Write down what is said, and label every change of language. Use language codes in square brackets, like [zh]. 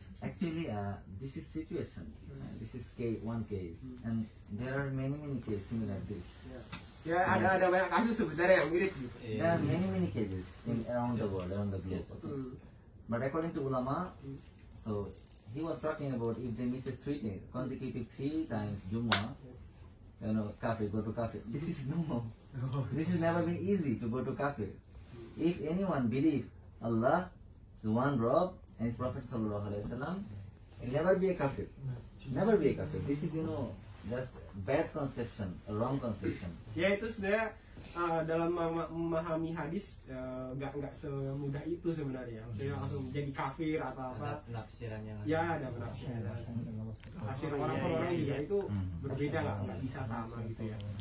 [en] Actually, this is situation. This is one case, and there are many cases similar this. [id] ya ada banyak kasus sebenarnya yang mirip gitu. [en] There are many cases around the world, around the globe. But according to ulama, so he was talking about if they miss 3 days, consecutive 3 times Jummah, you know, kafir, go to kafir. This is no. This has never been easy to go to kafir. If anyone believe Allah is one Rob and His Prophet [ar] Sallallahu Alaihi Wasallam, [en] will never be a kafir. Never be a kafir. This is, you know, just bad conception, a wrong conception. [id] Ya itu sebenarnya dalam memahami hadis nggak semudah itu sebenarnya. Maksudnya langsung jadi kafir atau apa. Penafsirannya. Ya ada penafsiran. Tafsir orang juga itu berbeda lah, nggak bisa sama gitu ya.